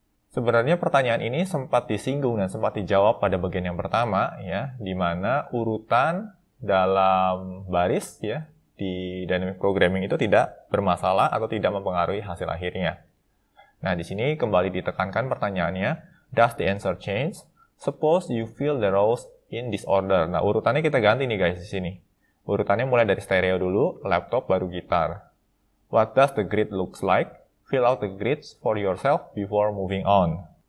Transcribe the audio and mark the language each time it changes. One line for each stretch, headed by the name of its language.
Indonesian: Sebenarnya pertanyaan ini sempat disinggung dan sempat dijawab pada bagian yang pertama ya, di mana urutan dalam baris ya di dynamic programming itu tidak bermasalah atau tidak mempengaruhi hasil akhirnya. Nah, di sini kembali ditekankan pertanyaannya,
English: does the answer change? Suppose you fill the rows in this order.
Indonesian: Nah, urutannya kita ganti nih guys di sini. Urutannya mulai dari stereo dulu, laptop baru gitar.
English: What does the grid looks like? Fill out the grids for yourself before moving on.